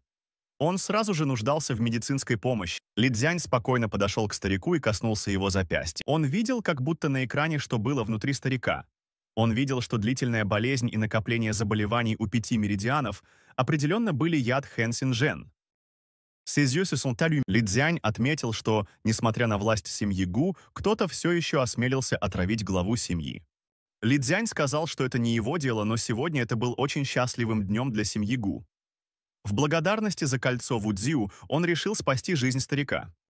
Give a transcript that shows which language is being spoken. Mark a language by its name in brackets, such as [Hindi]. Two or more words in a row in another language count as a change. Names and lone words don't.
[Russian] Он сразу же нуждался в медицинской помощи. Ли Цзянь спокойно подошел к старику и коснулся его запястья. Он видел, как будто на экране, что было внутри старика. Он видел, что длительная болезнь и накопление заболеваний у 5 меридианов определенно были яд Хэн Син Жен. [French] Ses yeux se sont allumés. [Russian] Ли Цзянь отметил, что, несмотря на власть семьи Гу, кто-то все еще осмелился отравить главу семьи. Ли Цзянь сказал, что это не его дело, но сегодня это был очень счастливым днем для семьи Гу. В благодарности за кольцо Вудзю он решил спасти жизнь старика.